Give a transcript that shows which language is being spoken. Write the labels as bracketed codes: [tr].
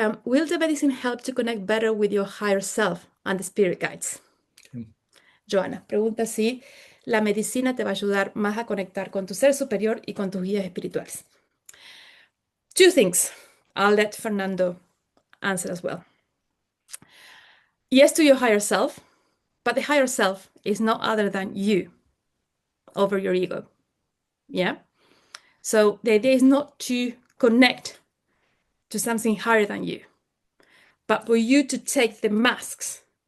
[en] Will the medicine help to connect better with your higher self and the spirit guides? Okay. [es] Joanna pregunta si la medicina te va a ayudar más a conectar con tu ser superior y con tus guías espirituales. [en] 2 things. I'll let Fernando answer as well. Yes to your higher self, but the higher self is no other than you over your ego. Yeah? So the idea is not to connect to something higher than you, but for you to take the masks.